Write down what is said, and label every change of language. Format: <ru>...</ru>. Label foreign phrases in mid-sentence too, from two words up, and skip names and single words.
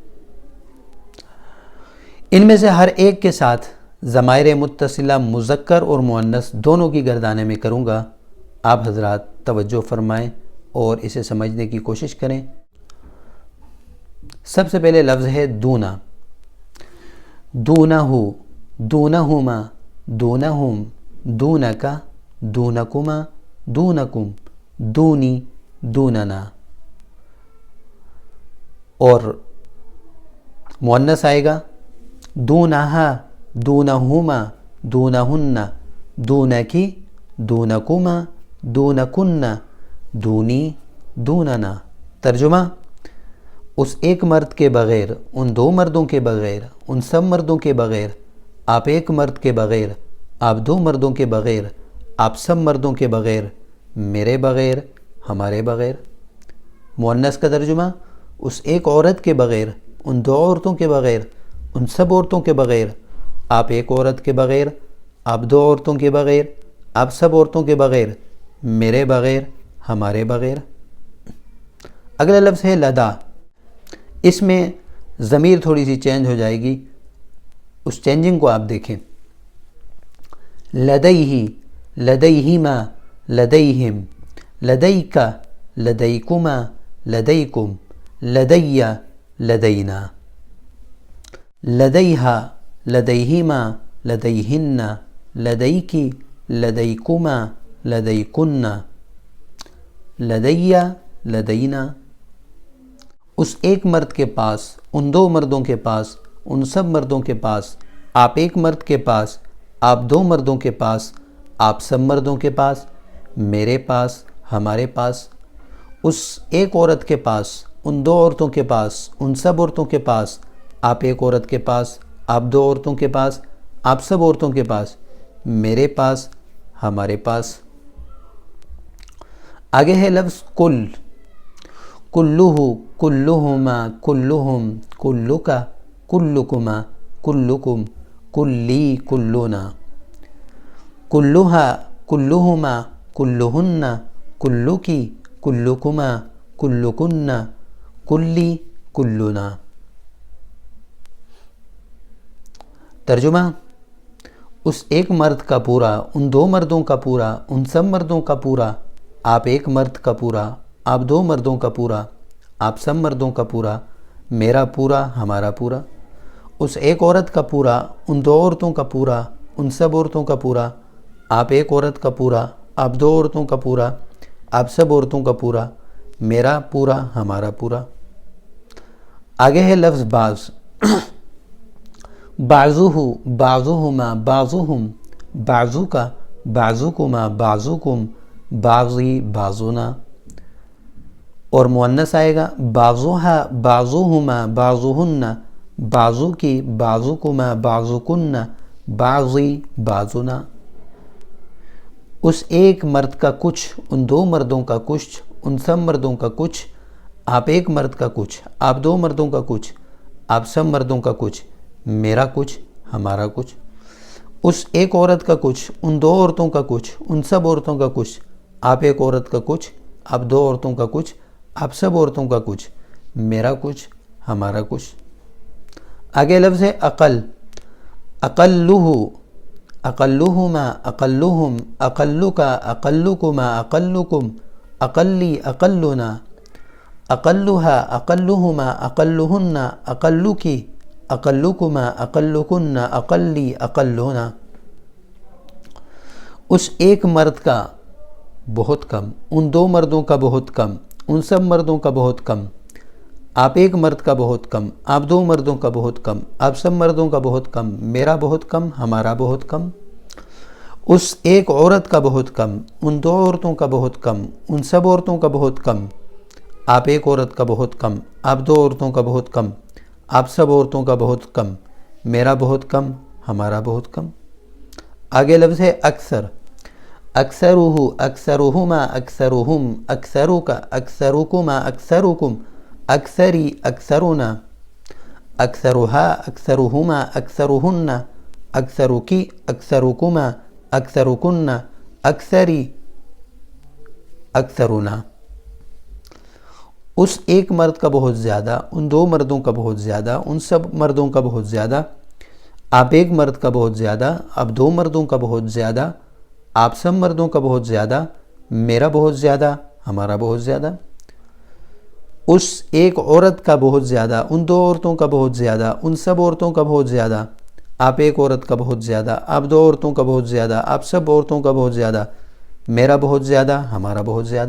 <ur>ان میں سے ہر ایک کے ساتھ ضمائر متصلہ مذکر اور مؤنث دونوں کی گردانے میں کروں گا، آپ حضرات توجہ فرمائیں اور اسے سمجھنے کی کوشش کریں۔ سب سے پہلے لفظ ہے</ur> <ar>دونا، دونہ، دونہما، دونہم، دونکا، دونکما، دونکم، دونی، دوننا۔</ar> <ur>اور مؤنث آئے گا</ur> <ar>دونہا، دونہما، دونہن، دونکی، دونکما، دونکن، دونی، دوننا۔</ar> <ur>ترجمہ: اس ایک مرد کے بغیر، ان دو مردوں کے بغیر، ان سب مردوں کے بغیر، آپ ایک مرد کے بغیر، آپ دو مردوں کے بغیر، آپ سب مردوں کے بغیر، میرے بغیر، ہمارے بغیر۔ مؤنث کا ترجمہ: اس ایک عورت کے بغیر، ان دو عورتوں کے بغیر، ان سب عورتوں کے بغیر، آپ ایک عورت کے بغیر، آپ دو عورتوں کے بغیر، آپ سب عورتوں کے بغیر، میرے بغیر، ہمارے بغیر۔ اگلا لفظ ہے لدا، اس میں ضمیر تھوڑی سی چینج ہو جائے گی، اس چینجنگ کو آپ دیکھیں۔</ur> <ar>لدیہ، لدیہما، لدیہم، لدیکا، لدیکما، لدیکم، لدی، لدینا۔ لدیہا، لدیہما، لدیہن، لدیکی، لدیکما، لدیکن، لدی، لدینا۔</ar> <ur>اس ایک مرد کے پاس، ان دو مردوں کے پاس، ان سب مردوں کے پاس، آپ ایک مرد کے پاس، آپ دو مردوں کے پاس، آپ سب مردوں کے پاس، میرے پاس، ہمارے پاس۔ اس ایک عورت کے پاس، ان دو عورتوں کے پاس، ان سب عورتوں کے پاس، آپ ایک عورت کے پاس، آپ دو عورتوں کے پاس، آپ سب عورتوں کے پاس، میرے پاس، ہمارے پاس۔ آگے ہے لفظ کل، کلہ،</ur> <ar>کلہما، کلہم، کلکا، کلکما، کلکم، کلی، کلنا۔ کلہا، کلہما، کلہن، کلکی، کلکما، کلکن، کلی، کلنا۔</ar> <ur>ترجمہ: اس ایک مرد کا پورا، ان دو مردوں کا پورا، ان سب مردوں کا پورا، آپ ایک مرد کا پورا، آپ دو مردوں کا پورا، آپ سب مردوں کا پورا، میرا پورا، ہمارا پورا۔ اس ایک عورت کا پورا، ان دو عورتوں کا پورا، ان سب عورتوں کا پورا، آپ ایک عورت کا پورا، آپ دو عورتوں کا پورا، آپ سب عورتوں کا پورا، میرا پورا، ہمارا پورا۔ آگے ہے لفظ بعض،</ur> <ar>بعضہ، بعضہما، بعضہم، بعضک، بعضکما، بعضکم، بعضی، بعضنا۔</ar> <ur>اور مؤنث آئے گا</ur> <ar>بعضہا، بعضہما، بعضہن، بعضکی، بعضکما، بعضکن، بعضی، بعضنا۔</ar> <ur>اس ایک مرد کا کچھ، ان دو مردوں کا کچھ، ان سب مردوں کا کچھ، آپ ایک مرد کا کچھ، آپ دو مردوں کا کچھ، آپ سب مردوں کا کچھ، میرا کچھ، ہمارا کچھ۔ اس ایک عورت کا کچھ، ان دو عورتوں کا کچھ، ان سب عورتوں کا کچھ، آپ ایک عورت کا کچھ، آپ دو عورتوں کا کچھ، آپ سب عورتوں کا کچھ، میرا کچھ، ہمارا کچھ۔ آگے لفظ ہے اقل،</ur> <ar>اقلہ، اقلہما، اقلہم، اقلکا، اقلکما، اقلکم، اقلی، اقلنا۔ اقلہا، اقلہما، اقلہن، اقلکی، اقلکما، اقلکن، اقلی، اقلنا۔</ar> <ur>اس ایک مرد کا بہت کم، ان دو مردوں کا بہت کم، ان سب مردوں کا بہت کم، آپ ایک مرد کا بہت کم، آپ دو مردوں کا بہت کم، آپ سب مردوں کا بہت کم، میرا بہت کم، ہمارا بہت کم۔ اس ایک عورت کا بہت کم، ان دو عورتوں کا بہت کم، ان سب عورتوں کا بہت کم، آپ ایک عورت کا بہت کم، آپ دو عورتوں کا بہت کم، آپ سب عورتوں کا بہت کم، میرا بہت کم، ہمارا بہت کم۔ آگے لفظ ہے اکثر،</ur> <ar>اکثرہ، اکثرہما، اکثرہم، اکثرک، اکثرکما، اکثرکم، اکثری، اکثرنا۔ اکثرہا، اکثرہما، اکثرہن، اکثرکی، اکثرکما، اکثرکن، اکثری، اکثرنا،</ar> <ur>اس ایک مرد کا بہت زیادہ، ان دو مردوں کا بہت زیادہ، ان سب مردوں کا بہت زیادہ، آپ ایک مرد کا بہت زیادہ، آپ دو مردوں کا بہت زیادہ، آپ سب مردوں کا بہت زیادہ، میرا بہت زیادہ، ہمارا بہت زیادہ، اس ایک عورت کا بہت زیادہ، ان دو عورتوں کا بہت زیادہ، ان سب عورتوں کا بہت زیادہ، آپ ایک عورت کا بہت زیادہ، آپ دو عورتوں کا بہت زیادہ، آپ سب عورتوں کا بہت زیادہ، میرا بہت زیادہ، ہمارا بہت زیادہ۔</ur>